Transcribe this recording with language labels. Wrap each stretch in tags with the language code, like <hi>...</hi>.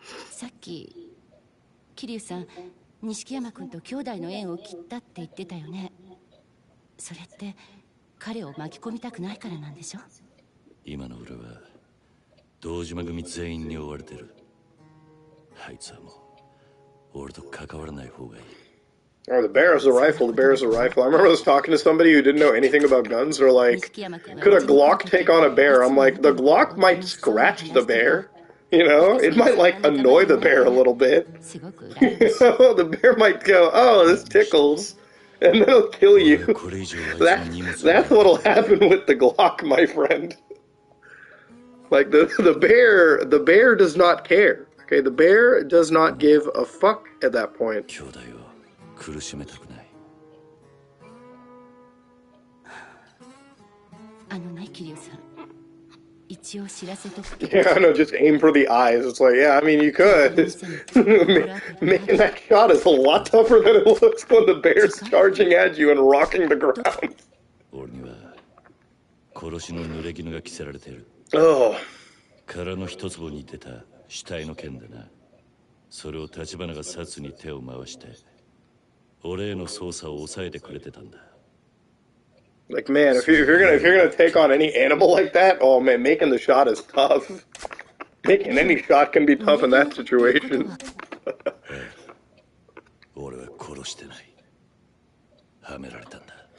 <ja>さっき、桐生さん、錦山君と兄弟の縁を切ったって言ってたよね。それって彼を巻き込みたくないからなんでしょ？今の俺は堂島組全員に追われてる。あいつはもう俺と関わらない方がいい。</ja> <en>Oh, the bear is a rifle. The bear is a rifle. I remember I was talking to somebody who didn't know anything about guns. They're like, could a Glock take on a bear? I'm like, the Glock might scratch the bear. You know, it might annoy the bear a little bit. The bear might go, oh, this tickles, and then it'll kill you. That's what'll happen with the Glock, my friend. The bear does not care. Okay, the bear does not give a fuck at that point.</en> <ja>苦しめたくない。あのね、桐生さん。一応知らせとくけど。</ja> <en>Yeah, I know, just aim for the eyes. It's yeah, I mean, you could. Making that shot is a lot tougher than it looks when the bear's charging at you and rocking the ground.</en> <ja>俺には殺しの濡れ衣が着せられている。 Oh. 殻の一坪に出た死体の件でな。それを立花が殺に手を回して。俺への捜査を抑えてくれてたんだ。</ja> <en>Man, if you're gonna take on any animal like that, oh man, making the shot is tough. Making any shot can be tough in that situation.</en> <ja>俺は殺してない。はめられたんだ。</ja>